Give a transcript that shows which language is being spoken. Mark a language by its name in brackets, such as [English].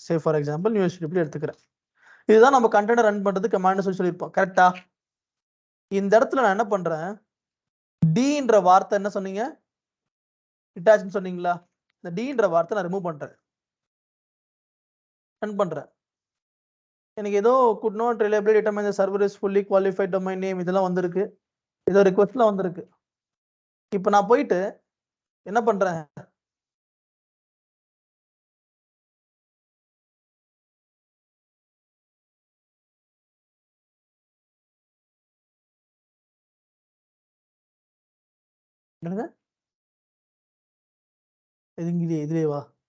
[Tamil] Say for example new HTTPD எடுத்துக்கிறேன். இதுதான் நம்ம கண்டெய்னர் ரன் பண்றது கமாண்ட் சொல்லியிருப்போம். கரெக்டா? இந்த இடத்துல நான் என்ன பண்றேன், டின்ற வார்த்தை என்ன சொன்னீங்க, டிட்டாச் சொன்னீங்களா? இந்த டின்ற வார்த்தை நான் ரிமூவ் பண்றேன், ரன் பண்றேன். எனக்கு ஏதோ [English] could not reliably determine the server is fully qualified domain name [Tamil] இதெல்லாம் வந்திருக்கு, ஏதோ ரிக்வெஸ்ட்லாம் வந்திருக்கு. இப்போ நான் போயிட்டு என்ன பண்றேன், என்னங்க இதுலயே வா.